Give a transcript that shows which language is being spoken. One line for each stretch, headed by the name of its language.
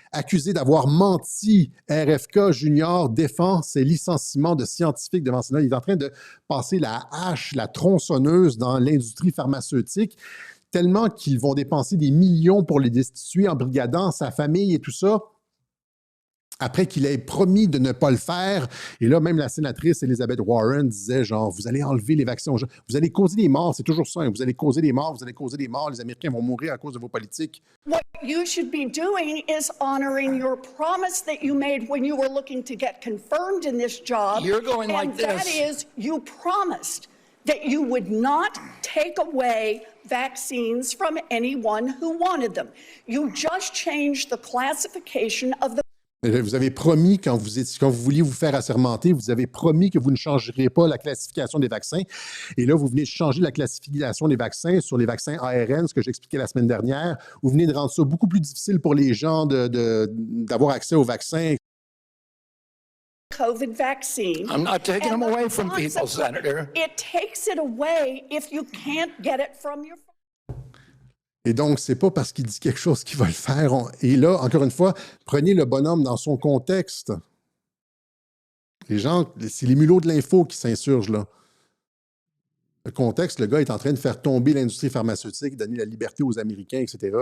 French: Accusé d'avoir menti, RFK Junior défend ses licenciements de scientifiques devant le Sénat. Il est en train de passer la hache, la tronçonneuse dans l'industrie pharmaceutique, tellement qu'ils vont dépenser des millions pour les destituer en brigadant sa famille et tout ça. Après qu'il ait promis de ne pas le faire. Et là, même la sénatrice Elizabeth Warren disait, genre, vous allez enlever les vaccins aux gens. Vous allez causer des morts, c'est toujours ça. Hein. Vous allez causer des morts, les Américains vont mourir à cause de vos politiques.
English: What you should be doing is honoring your promise that you made when you were looking to get confirmed in this job. You're going like this. And that is, you promised that you would not take away vaccines from anyone who wanted them. You just changed the classification of the...
French: Vous avez promis, quand vous vouliez vous faire assermenter, vous avez promis que vous ne changeriez pas la classification des vaccins. Et là, vous venez de changer la classification des vaccins sur les vaccins ARN, ce que j'expliquais la semaine dernière. Vous venez de rendre ça beaucoup plus difficile pour les gens d'avoir accès aux vaccins.
English: COVID vaccine. I'm not taking them away from people, Senator. It takes it away if you can't get it from your...
French: Et donc, c'est pas parce qu'il dit quelque chose qu'il va le faire. Et là, encore une fois, prenez le bonhomme dans son contexte. Les gens, c'est les mulots de l'info qui s'insurgent là. Le contexte, le gars est en train de faire tomber l'industrie pharmaceutique, donner la liberté aux Américains, etc.